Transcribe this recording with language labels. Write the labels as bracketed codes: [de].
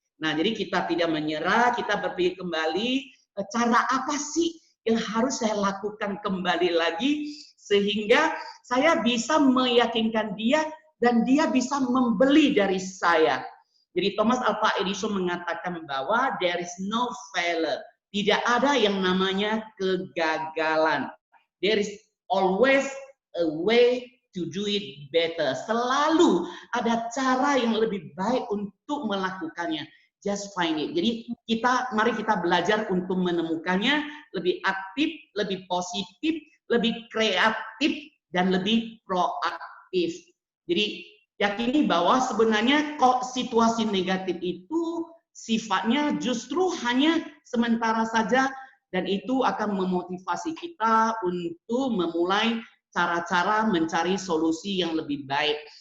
[id] Nah, jadi kita tidak menyerah, kita berpikir kembali, cara apa sih yang harus saya lakukan kembali lagi sehingga saya bisa meyakinkan dia dan dia bisa membeli dari saya. Jadi [en] Thomas Alva Edison [id] mengatakan bahwa [en] there is no failure. [id] Tidak ada yang namanya kegagalan. [en] There is always a way to do it better. [id] Selalu ada cara yang lebih baik untuk melakukannya. [en] Just find it. [id] Jadi mari kita belajar untuk menemukannya, lebih aktif, lebih positif, lebih kreatif, dan lebih proaktif. Jadi yakini bahwa sebenarnya kok situasi negatif itu sifatnya justru hanya sementara saja, dan itu akan memotivasi kita untuk memulai cara-cara mencari solusi yang lebih baik.